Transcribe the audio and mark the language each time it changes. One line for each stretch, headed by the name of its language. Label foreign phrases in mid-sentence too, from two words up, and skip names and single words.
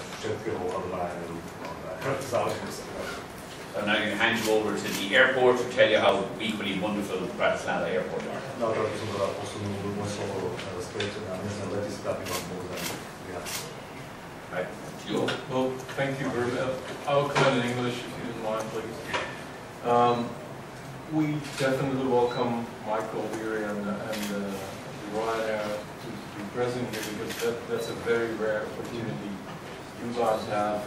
Slovak: všetkého od Ryanairu. Záležitosti.
English: So now I'm going to hand you over to the airport to tell you how equally wonderful Bratislava airport are.
Slovak: No, teraz som teda posunul môj slovo späť na miestne letiska, aby vám povedal viac.
English: Right. Well, thank you very much. I'll comment in English if you don't mind, please. We definitely welcome Michael Weary and the Ryanair to be present here because that's a very rare opportunity you guys have.